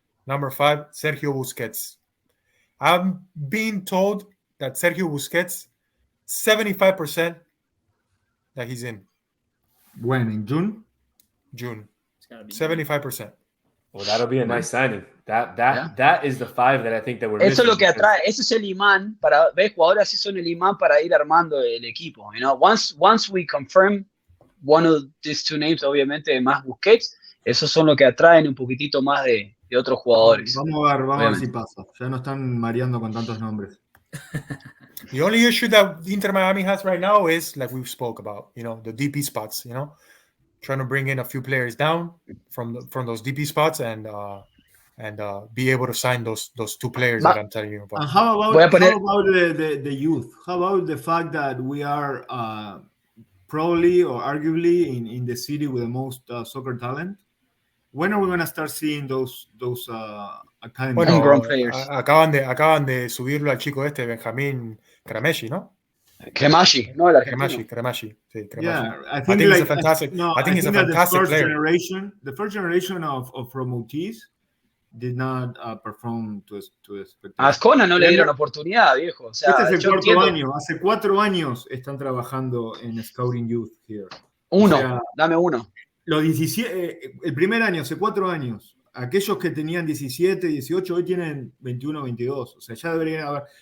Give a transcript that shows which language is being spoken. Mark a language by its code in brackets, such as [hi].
[en] Number 5, Sergio Busquets. I'm being told that Sergio Busquets, 75% that he's in. When? In June? June. 75%. Well, that'll be a nice signing. That is the 5 that I think that we're missing. [es] Eso es lo que atrae, eso es el imán para ver jugadores así son el imán para ir armando el equipo. [en] You know, once we confirm one of these 2 names, [es] obviamente más Busquets, esos son lo que atraen un poquitito más de otros jugadores. Vamos a ver si pasa. Ya no están mareando con tantos nombres. [en] The only issue that Inter Miami has right now is, like we spoke about, you know, the DP spots, you know, trying to bring in a few players down from those DP spots and be able to sign those 2 players that I'm telling you about. And how about the youth? How about the fact that we are probably or arguably in the city with the most soccer talent? When are we going to start seeing those academy players? [es] Acaban de subirlo al chico Benjamín Cremaschi, ¿no? Cremaschi, no el argentino. Cremaschi. Sí, Cremaschi. [en] Yeah, I think he's a fantastic. I think he's a fantastic player. The first generation of promotees did not perform to expectations. [es] A Ascona no le dieron oportunidad, viejo. O sea, este es el 4º año. Hace 4 años están trabajando en Scouting Youth here. Dame uno. Los 17, el primer año, hace 4 años. Aquellos que tenían 17, 18, hoy tienen 21, 22. O sea, ya deberían haber.